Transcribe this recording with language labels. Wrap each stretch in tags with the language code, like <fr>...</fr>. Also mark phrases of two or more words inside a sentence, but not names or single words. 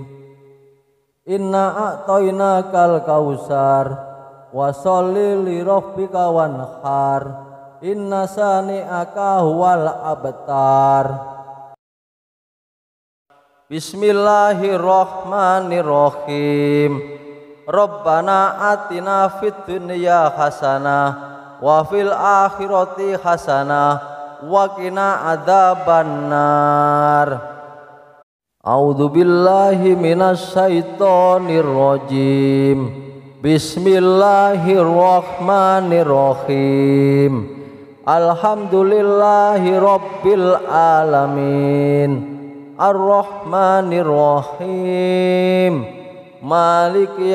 <ar>إنا أعطيناك الكوثر وصل لربك وانحر إن شانئك هو الأبتر. بسم الله الرحمن الرحيم. ربنا آتنا في الدنيا حسنة وفي الآخرة حسنة وقنا عذاب النار. أعوذ بالله من الشيطان الرجيم. بسم الله الرحمن الرحيم. الحمد لله رب العالمين الرحمن الرحيم مالك</ar>